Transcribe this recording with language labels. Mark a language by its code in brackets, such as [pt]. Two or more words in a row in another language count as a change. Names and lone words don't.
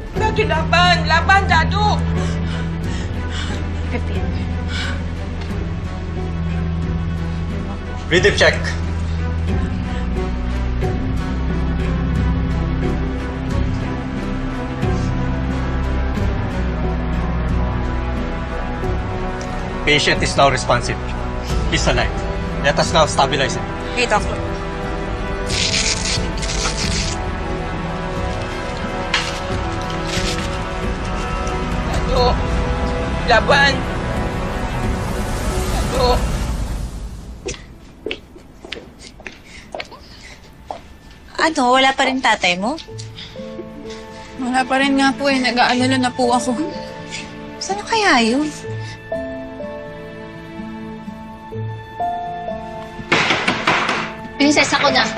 [tl] Dado, laban! Laban, Dado! 15. [en] Rhythm check. Patient is now responsive. He's alive. Let us now stabilize him. Hey, doctor. [tl] Dado! Laban! Dado! Ano, wala pa rin tatay mo? Wala pa rin nga po eh. Nag-aalala na po ako. Saan kaya yun? Princess, ako na.